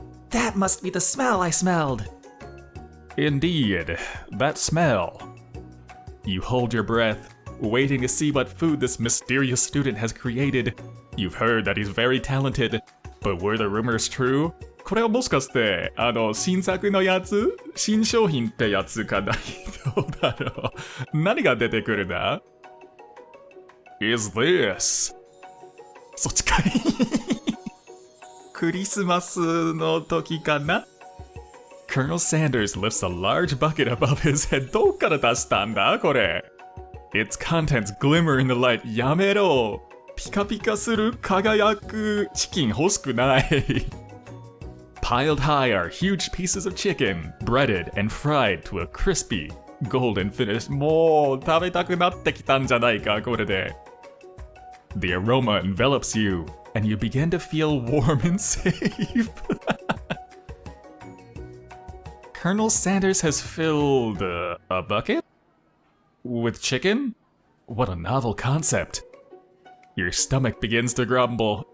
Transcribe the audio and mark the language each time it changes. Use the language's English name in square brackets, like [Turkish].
[English] That must be the smell I smelled. Indeed, that smell. You hold your breath, waiting to see what food this mysterious student has created. You've heard that he's very talented, but were the rumors true? [Japanese] これはもしかして、新作のやつ？新商品ってやつかな？どうだろう？何が出てくるんだ？ [English] Is this? [Japanese] そっちかい。クリスマスの時かな？ [English] Colonel Sanders lifts a large bucket above his head. [Japanese] どっから出したんだこれ？ [English] Its contents glimmer in the light. [Japanese] やめろ。ピカピカする輝くチキン欲しくない。 [English] Piled high are huge pieces of chicken, breaded and fried to a crispy, golden finish. [Japanese] もう食べたくなってきたんじゃないかこれで。 [English] The aroma envelops you, and you begin to feel warm and safe. Colonel Sanders has filled a bucket? With chicken? What a novel concept. Your stomach begins to grumble.